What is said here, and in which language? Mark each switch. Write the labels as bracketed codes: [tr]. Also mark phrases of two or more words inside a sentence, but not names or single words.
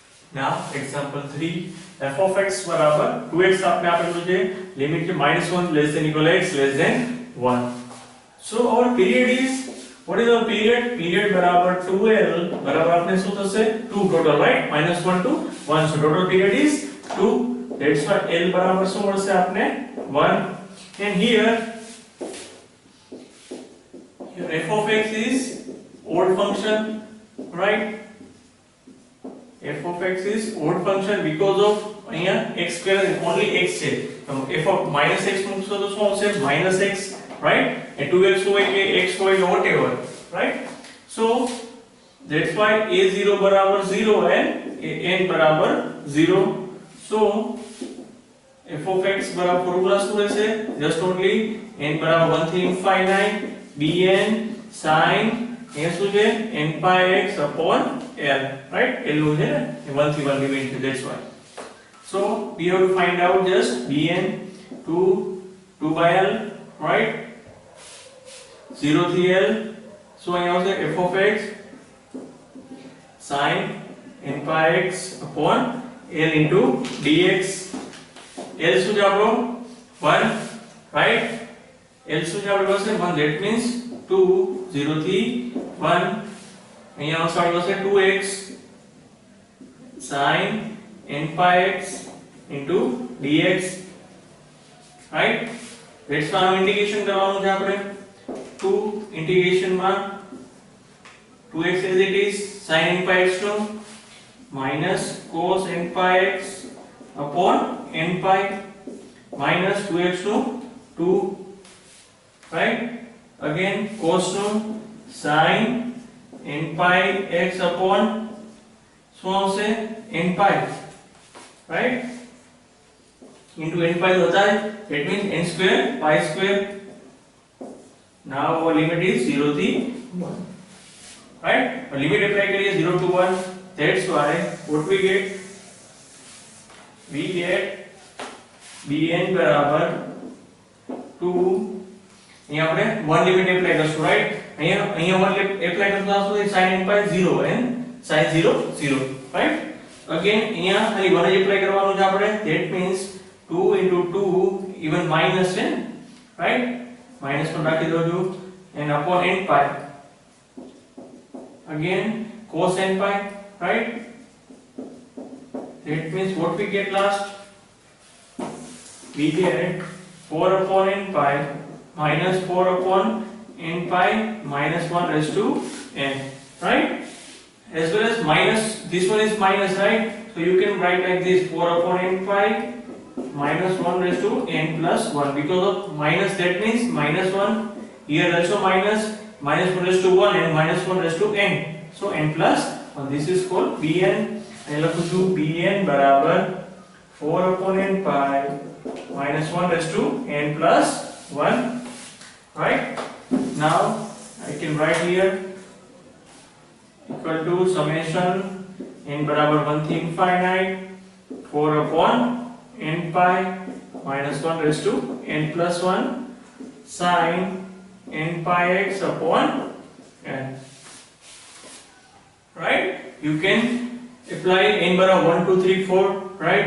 [en] Now example 3, f of x [gu] બરાબર 2x આપને આપેલું છે, લિમિટ છે [en] -1 less than equal x less than 1. So our period is, what is our period? [gu] Period બરાબર 2l બરાબર આપને શું થશે 2 [en] total, right? -1 to 1, so total period is 2. That's why l [gu] બરાબર શું મળશે આપને [en] 1. And here f of x is odd function, right? f of x is odd function because of અહીંયા x square only x [gu] છે, તો [en] f of -x [gu] મૂકશો તો શું આવશે [en] -x, right? and 2x [gu] હોય કે x હોય કે [en] whatever, right? so that's why a0 બરાબર 0 and n બરાબર 0. [gu] so f of x બરાબર ફોર્મ્યુલા શું રહેશે? [en] just only n [gu] બરાબર 1 થી [en] infinite bn sin [gu] અહીંયા શું છે [en] n pi x upon l, right? [gu] l નું છે ને 1 થી 1 લિમિટ છે, [en] that's why. so we have to find out just bn 2 by l, right? 0 થી l. so [gu] અહીંયા આવશે [en] f of x sin n pi x upon l into dx. [gu] l શું છે આપણો 1, right? l શું છે આપણી પાસે 1, [en] that means 2 0 થી 1. [gu] અહીંયા આવશે આપણી પાસે [en] 2x sin n pi x into dx, right? that's why integration [gu] કરવાનું છે આપણે. [en] 2 integration માં 2x as it is sin n pi x નું minus cos n pi x upon n pi minus 2x નું 2, right? again cos નું sin n pi x upon [gu] શું આવશે [en] n pi, right? into n pi [hi] होता है, [en] that means n square pi square. now our limit is 0 થી 1, right? limit apply करिए 0 to 1, that's why what we get bn બરાબર 2. [gu] અહીંયા આપણે 1 [en] limit apply [gu] કરશું, રાઈટ? અહીંયા 1 એપ્લાય કરતા શું થાય [en] sin n pi 0 and sin 0 0, [gu] રાઈટ? અગેન અહીંયા ખાલી 1 જ એપ્લાય કરવાનું છે આપણે, [en] that means 2 into 2 even minus છે, રાઈટ? માઈનસ [gu] પણ રાખી દો છું [en] and upon n pi again cos n pi, right? that means what we get last? we get 4 upon n pi minus 4 upon n pi minus 1 raised to n, right? as well as minus, this one is minus, right? so you can write like this 4 upon n pi minus 1 raised to n plus 1, because of minus, that means minus 1, here also minus 1 raised to 1 and minus 1 raised to n, so n plus 1. this is called bn. I [gu] લખું છું [en] bn બરાબર 4 upon n pi minus 1 raised to n plus 1, right? now I can write here equal to summation n [gu] બરાબર 1 થી [en] infinite 4 upon n pi minus 1 raised to n plus 1 sin n pi x upon n, right? you can apply n બરાબર 1 2 3 4, right?